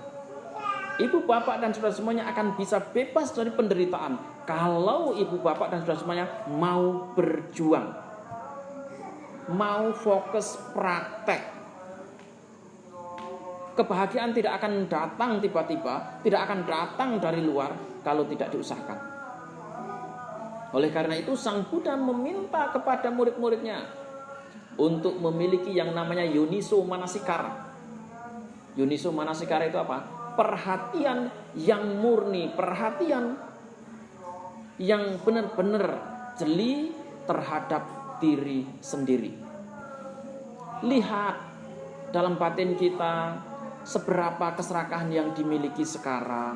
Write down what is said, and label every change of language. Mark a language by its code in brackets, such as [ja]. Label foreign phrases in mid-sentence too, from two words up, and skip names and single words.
[id] Ibu bapak dan saudara semuanya akan bisa bebas dari penderitaan kalau ibu bapak dan saudara semuanya mau berjuang, mau fokus praktek. Kebahagiaan tidak akan datang tiba-tiba, tidak akan datang dari luar kalau tidak diusahakan. Oleh karena itu Sang Buddha meminta kepada murid-muridnya untuk memiliki yang namanya [pi] yoniso manasikara. Yoniso manasikara [id] itu apa? Perhatian yang murni, perhatian yang benar-benar jeli terhadap diri sendiri. Lihat dalam batin kita seberapa keserakahan yang dimiliki sekarang.